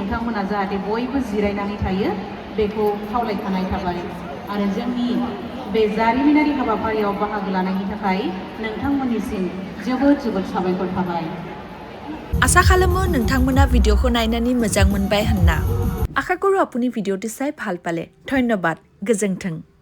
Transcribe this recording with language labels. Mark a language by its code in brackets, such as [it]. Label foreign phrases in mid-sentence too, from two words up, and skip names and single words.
[brx] बिथांमोना जाहाथे बयबो जिरायनानै थायो बेखौ खावलायखानाय थाबाय आरो जोंनि बे जारिमिनारि हाबाफारियाव बाहागो लानायनि थाखाय नोंथांमोननिसिम जोबोद जोबोद साबायखर थाबाय। आसा खालामो नोंथांमोना भिडिअखौ नायनानै मोजां मोनबाय होनना। [as] আশা কৰোঁ আপুনি भिडिअটো চাই ভাল পালে। ধন্যবাদ। गोजोन्थों।